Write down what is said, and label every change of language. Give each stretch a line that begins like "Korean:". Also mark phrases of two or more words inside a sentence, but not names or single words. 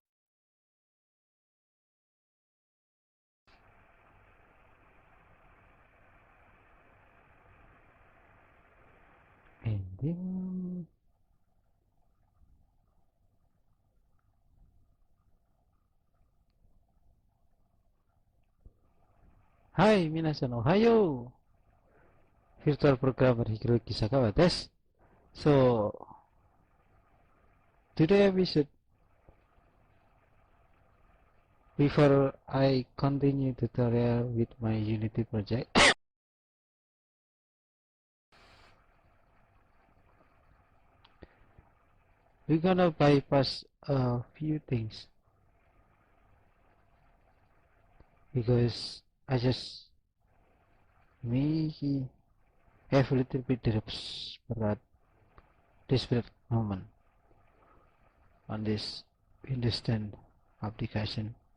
English: And then Hi,
Japanese: みなさん、おはよう!
English: Virtual programmer Hiroki Sagawa desu. So, today episode, before I continue tutorial with my Unity project, we're gonna bypass a few things because I just may have a little bit desperate moment on this Windows 10 application.